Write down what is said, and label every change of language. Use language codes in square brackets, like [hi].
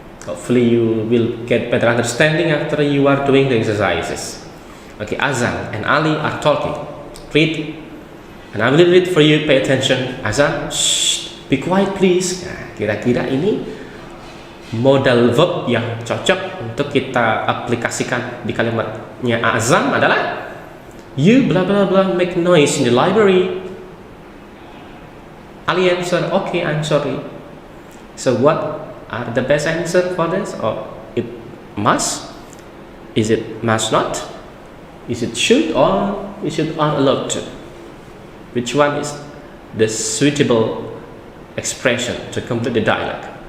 [en] Hopefully you will get better understanding after you are doing the exercises. Okay, Azam and Ali are talking. Read. And I will read for you. Pay attention. Azam, shh, be quiet please. [id] Nah, kira-kira ini modal verb yang cocok untuk kita aplikasikan di kalimatnya Azam adalah [en] you blah blah blah make noise in the library. Ali answer, okay, I'm sorry. So what are the best answer for this? Or it must? Is it must not? Is it should or is it are allowed to? Which one is the suitable expression to complete the dialogue?